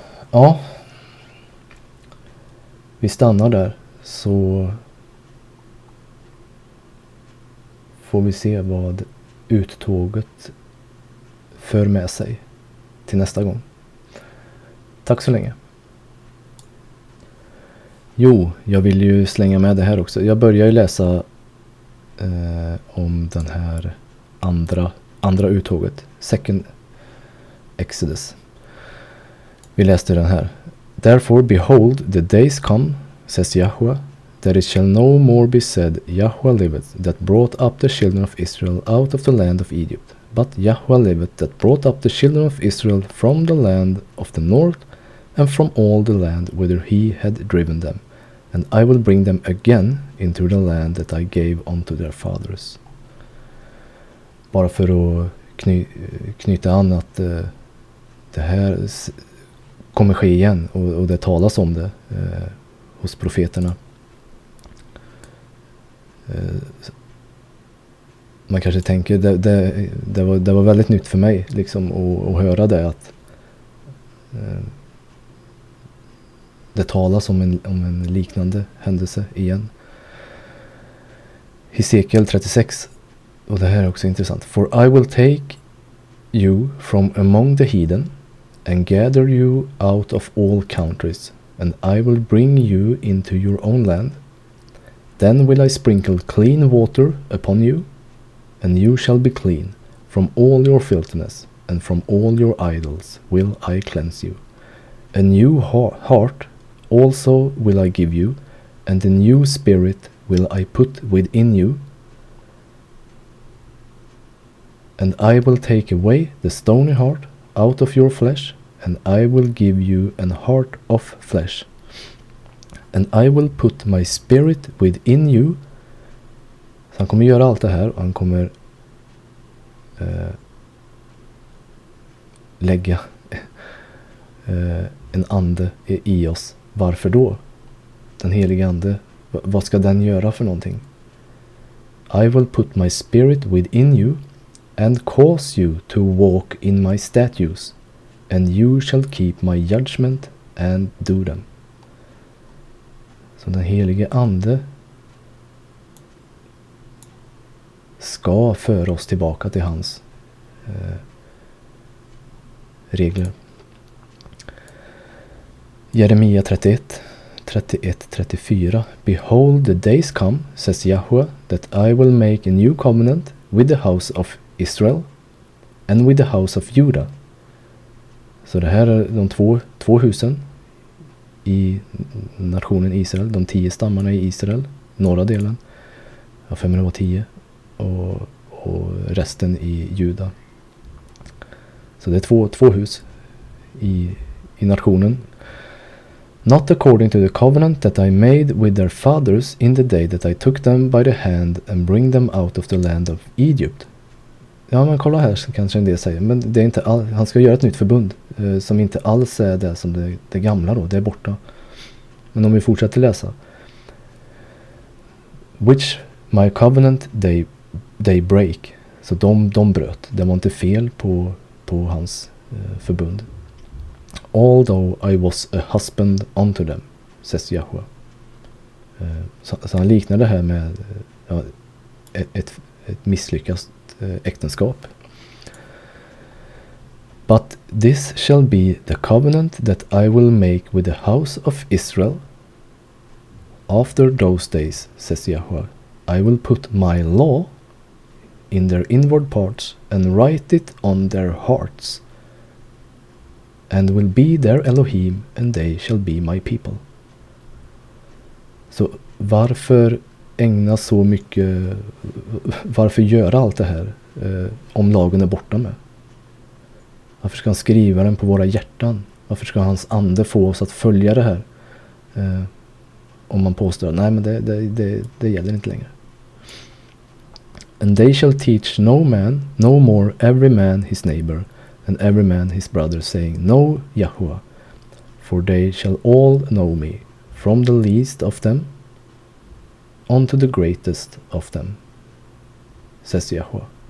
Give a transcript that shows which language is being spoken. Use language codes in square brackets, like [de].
[sv] Ja, vi stannar där, så får vi se vad uttåget för med sig till nästa gång. Tack så länge. Jo, jag vill ju slänga med det här också. Jag börjar ju läsa om den här andra uttåget. Exodus. Vi läste den här. [en] Therefore behold, the days come, says Yahweh, that it shall no more be said, Yahweh liveth, that brought up the children of Israel out of the land of Egypt. But Yahweh liveth, that brought up the children of Israel from the land of the north, and from all the land whither he had driven them. And I will bring them again into the land that I gave unto their fathers. [sv] Bara för att knyta an att det här kommer ske igen, och det talas om det hos profeterna. Man kanske tänker, det var väldigt nytt för mig liksom, att höra det, att det talas om en liknande händelse igen. Hesekiel 36, och det här är också intressant. [en] For I will take you from among the heathen and gather you out of all countries, and I will bring you into your own land. Then will I sprinkle clean water upon you, and you shall be clean. From all your filthiness and from all your idols will I cleanse you. A new heart also will I give you, and a new spirit will I put within you. And I will take away the stony heart out of your flesh, and I will give you an heart of flesh. And I will put my spirit within you. [sv] Så han kommer göra allt det här, och han kommer lägga en ande i oss. Varför då? Den heliga ande, vad ska den göra för någonting? [en] I will put my spirit within you and cause you to walk in my statutes, and you shall keep my judgment and do them. [sv] Så den helige ande ska föra oss tillbaka till hans regler. Jeremia 31:34. [en] Behold, the days come, says Yahweh, that I will make a new covenant with the house of Israel and with the house of Judah. [sv] Så det här är de två husen i nationen Israel, de 10 stammarna i Israel, norra delen, 510, och resten i Juda. Så det är två hus i nationen. [en] Not according to the covenant that I made with their fathers in the day that I took them by the hand and bring them out of the land of Egypt. [sv] Ja, men kolla här, så kanske en del säger, men det är inte han ska göra ett nytt förbund som inte alls är det som det gamla då, det är borta. Men om vi fortsätter läsa. [en] Which my covenant they break. [sv] Så de bröt. Det var inte fel på hans förbund. [en] Although I was a husband unto them, says Yahweh. [sv] Så han liknar det här med ett misslyckat äktenskap. [en] But this shall be the covenant that I will make with the house of Israel after those days, says Yahweh. I will put my law in their inward parts and write it on their hearts, and will be their Elohim, and they shall be my people. [sv] Så varför ägna så mycket, varför göra allt det här om lagen är borta med? Varför ska han skriva den på våra hjärtan? Varför ska hans ande få oss att följa det här? Om man påstår att nej, men det gäller inte längre. [en] And they shall teach no more every man his neighbor, and every man his brother, saying, Know Yahweh, for they shall all know me, from the least of them unto the greatest of them, says Yahweh.